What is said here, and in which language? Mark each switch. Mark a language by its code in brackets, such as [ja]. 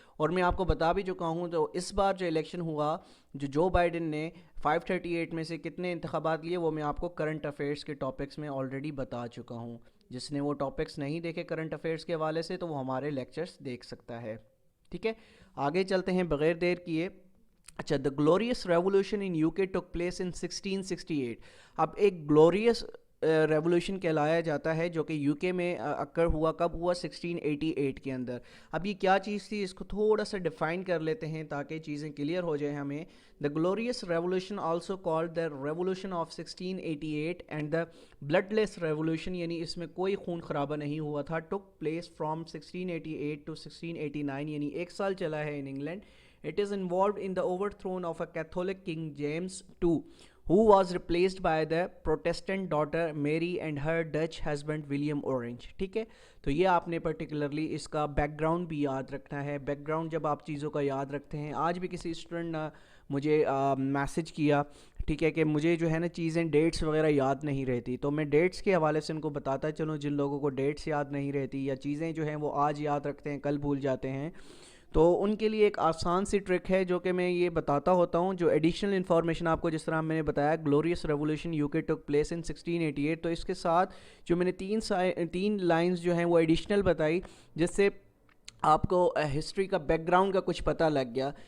[ur] اور میں آپ کو بتا بھی چکا ہوں تو اس بار جو الیکشن ہوا جو بائیڈن نے 538 میں سے کتنے انتخابات لیے وہ میں آپ کو کرنٹ افیئرس کے ٹاپکس میں آلریڈی بتا چکا ہوں. جس نے وہ ٹاپکس نہیں دیکھے کرنٹ افیئرس کے حوالے سے تو وہ ہمارے لیکچرز دیکھ سکتا ہے, ٹھیک ہے. آگے چلتے ہیں بغیر دیر کیے. [en] اچھا, the glorious revolution in U K took place in 1668. [ur] اب ایک گلوریس ریولوشن کہلایا جاتا ہے جو کہ یو کے میں اکر ہوا, کب ہوا, 1688 کے اندر. اب یہ کیا چیز تھی, اس کو تھوڑا سا ڈیفائن کر لیتے ہیں تاکہ چیزیں کلیئر ہو جائیں ہمیں. [en] the glorious revolution also called the revolution of 1688 and the bloodless revolution, [ur] یعنی اس میں کوئی خون خرابہ نہیں ہوا تھا, [en] took place from 1688 to 1689, [ur] یعنی 1 سال چلا ہے [en] In England. It is involved in the overthrow of a Catholic King James II, who was replaced by the Protestant daughter Mary and her Dutch husband William Orange. [ur] ٹھیک ہے, تو یہ آپ نے پرٹیکولرلی اس کا بیک گراؤنڈ بھی یاد رکھنا ہے. بیک گراؤنڈ جب آپ چیزوں کا یاد رکھتے ہیں, آج بھی کسی اسٹوڈنٹ نے مجھے میسج کیا, ٹھیک ہے, کہ مجھے جو ہے نا چیزیں ڈیٹس وغیرہ یاد نہیں رہتی, تو میں ڈیٹس کے حوالے سے ان کو بتاتا چلوں. جن لوگوں کو ڈیٹس یاد نہیں رہتی یا چیزیں جو ہیں وہ آج یاد رکھتے ہیں کل بھول جاتے ہیں, تو ان کے لیے ایک آسان سی ٹرک ہے جو کہ میں یہ بتاتا ہوتا ہوں, جو ایڈیشنل انفارمیشن آپ کو جس طرح میں نے بتایا گلوریس ریولوشن یو کے ٹک پلیس ان 1688, تو اس کے ساتھ جو میں نے 3 لائنز جو ہیں وہ ایڈیشنل بتائی جس سے آپ کو ہسٹری کا بیک گراؤنڈ کا کچھ پتہ لگ گیا.